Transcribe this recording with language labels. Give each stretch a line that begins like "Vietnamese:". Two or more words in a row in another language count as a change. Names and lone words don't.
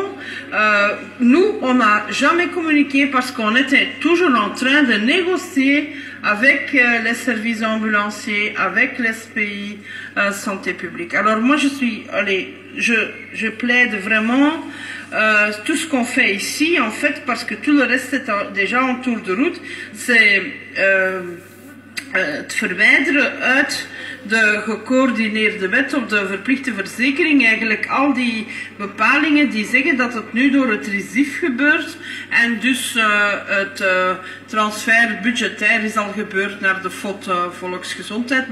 French: Nous, on n'a jamais communiqué parce qu'on était toujours en train de négocier avec les services ambulanciers, avec l'SPI Santé publique. Alors moi, je plaide vraiment tout ce qu'on fait ici, en fait, parce que tout le reste est déjà en tour de route, c'est
Dutch: het verwijderen uit de gecoördineerde wet op de verplichte verzekering. Eigenlijk al die bepalingen die zeggen dat het nu door het RISIF gebeurt en dus het transfer budgetair is al gebeurd naar de FOD Volksgezondheid.